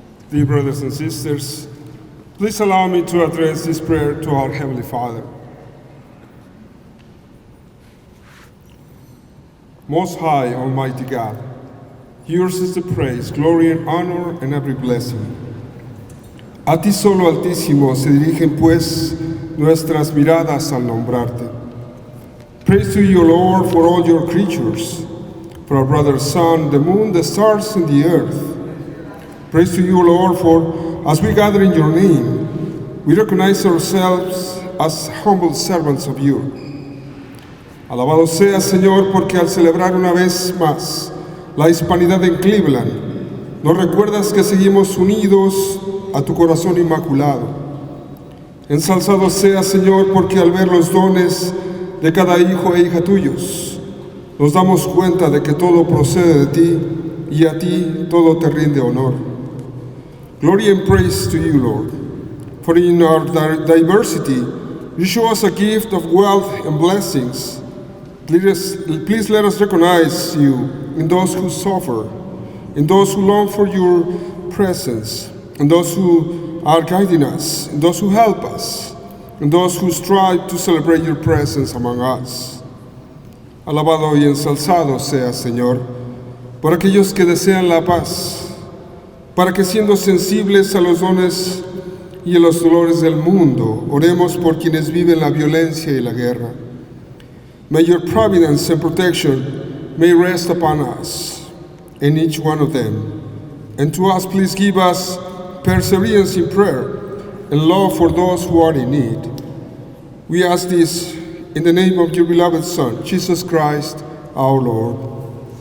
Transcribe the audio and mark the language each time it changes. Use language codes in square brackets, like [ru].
[en] Dear brothers and sisters, please allow me to address this prayer to our Heavenly Father. Most High, Almighty God, yours is the praise, glory, and honor, and every blessing. [es] A ti solo, Altísimo, se dirigen pues nuestras miradas al nombrarte. [en] Praise to you, Lord, for all your creatures, for our brother sun, the moon, the stars, and the earth. Praise to you, Lord, for as we gather in your name, we recognize ourselves as humble servants of you. [es] Alabado sea, Señor, porque al celebrar una vez más la hispanidad en Cleveland, nos recuerdas que seguimos unidos a tu corazón inmaculado. Ensalzado sea, Señor, porque al ver los dones de cada hijo e hija tuyos, nos damos cuenta de que todo procede de ti y a ti todo te rinde honor. [en] Glory and praise to you, Lord, for in our diversity you show us a gift of wealth and blessings. Please let us recognize you in those who suffer, in those who long for your presence, in those who are guiding us, in those who help us, in those who strive to celebrate your presence among us. [es] Alabado y ensalzado sea, Señor, por aquellos que desean la paz, para que siendo sensibles a los dones y a los dolores del mundo, oremos por quienes viven la violencia y la guerra. [en] May your providence and protection may rest upon us and each one of them. And to us, please give us perseverance in prayer and love for those who are in need. We ask this in the name of your beloved Son, Jesus Christ, our Lord.